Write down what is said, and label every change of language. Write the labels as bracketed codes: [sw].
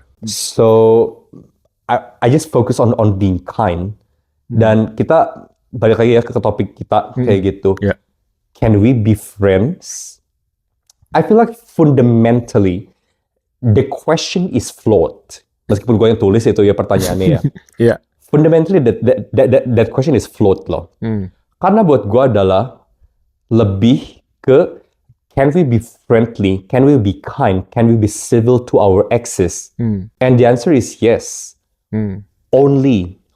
[en] So I just focus on being kind. [id] Dan kita balik lagi ya ke topik kita kayak gitu. [en] Yeah. Can we be friends? I feel like fundamentally the question is flawed. [id] Meskipun gue yang tulis itu ya pertanyaannya ya. [en] Yeah. Fundamentally that question is flawed [id] loh. Karena buat gue adalah lebih ke [en] can we be friendly, can we be kind, can we be civil to our exes? And the answer is yes. Only